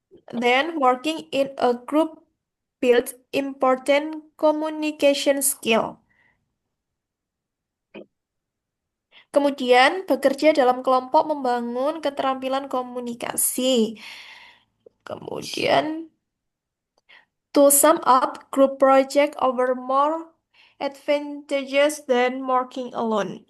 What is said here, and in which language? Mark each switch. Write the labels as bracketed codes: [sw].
[en] Then, working in a group builds important communication skill. [id] Kemudian, bekerja dalam kelompok membangun keterampilan komunikasi. Kemudian, [en] to sum up, group project over more advantages than working alone.